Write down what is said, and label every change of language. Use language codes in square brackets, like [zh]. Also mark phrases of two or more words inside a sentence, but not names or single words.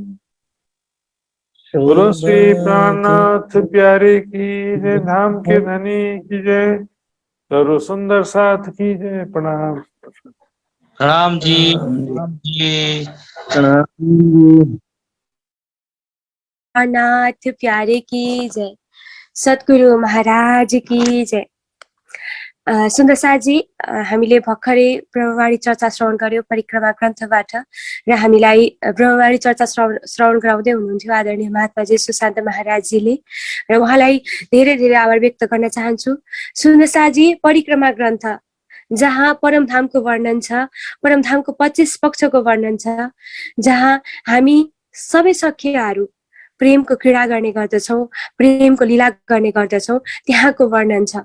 [hi] बोलो श्री प्राणनाथ प्यारे की जय, धाम के धनी की जय, सर्व सुंदर साथ की जय। प्रणाम। राम जी, राम जी। नाथ प्यारे की जय, सद्गुरु महाराज की जय। [ne] सुन्दर साजी, हामीले भर्खरै ब्रह्मवाणी चर्चा श्रवण गर्यो परिक्रमा ग्रन्थबाट, र हामीलाई ब्रह्मवाणी चर्चा श्रवण गराउँदै हुनुहुन्थ्यो आदरणीय महात्माजी सुशान्त महाराजजीले, र उहाँलाई धेरै धेरै आभार व्यक्त गर्न चाहन्छु। सुन्दर साजी, परिक्रमा ग्रन्थ जहाँ परमधामको वर्णन छ, परमधामको 25 पक्षको वर्णन छ, जहाँ हामी सबै सखियाहरू प्रेमको क्रीडा गर्ने गर्दछौँ, प्रेमको लीला गर्ने गर्दछौँ, त्यहाँको वर्णन छ।